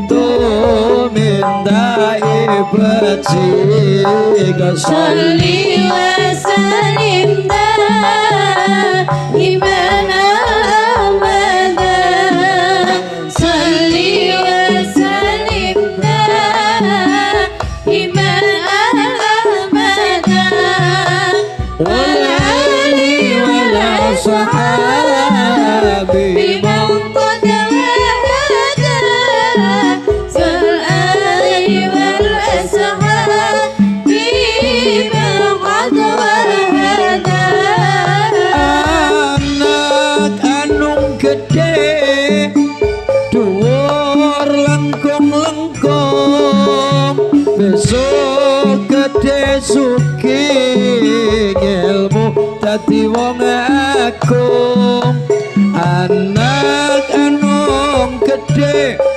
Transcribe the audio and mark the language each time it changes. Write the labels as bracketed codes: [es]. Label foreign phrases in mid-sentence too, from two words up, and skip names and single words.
[jv] tumindake becik [ar] صلِّ وسلِّم دائماً أبداً صلِّ وسلِّم دائماً أبداً والآل والأصحاب إيماناً قد وحّدا والآل والأصحاب إيماناً قد وحّدا [jv] anak anung gede dhuwur lengkung-lengkung besok gede sugih ilmu dadi wong agung anak anung gede